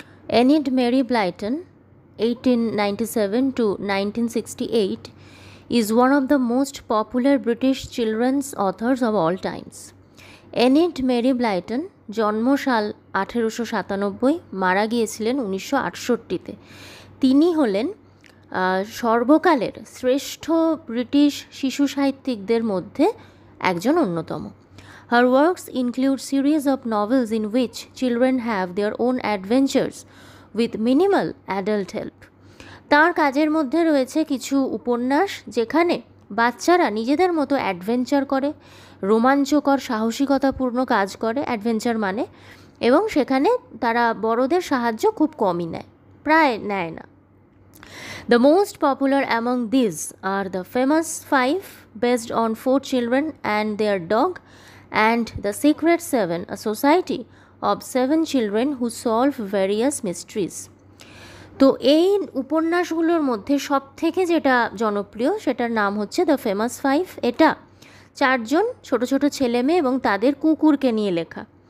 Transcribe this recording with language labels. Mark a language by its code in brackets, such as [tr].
[en] Enid Mary Blyton, 1897 to 1968, is one of the most popular British children's authors of all times. [bn] Enid Mary Blyton জন্মসাল 1897, মারা গিয়েছিলেন 1968-তে। তিনি হলেন সর্বকালের শ্রেষ্ঠ British শিশু সাহিত্যিকদের মধ্যে একজন অন্যতম। [en] Her works include series of novels in which children have their own adventures with minimal adult help. [bn] তার কাজের মধ্যে রয়েছে কিছু উপন্যাস যেখানে বাচ্চারা নিজেদের মতো অ্যাডভেঞ্চার করে, রোমাঞ্চকর সাহসিকতাপূর্ণ কাজ করে, অ্যাডভেঞ্চার মানে, এবং সেখানে তারা বড়দের সাহায্য খুব কমই নেয়, প্রায় নেয় না। [en] The most popular among these are The Famous Five, based on 4 children and their dog, and The Secret Seven, a society of 7 children who solve various mysteries. [bn] তো এই উপন্যাসগুলোর মধ্যে সব থেকে যেটা জনপ্রিয় সেটার নাম হচ্ছে দ্য ফেমাস ফাইভ। এটা 4 জন ছোট ছোট ছেলে মেয়ে এবং তাদের কুকুরকে নিয়ে লেখা।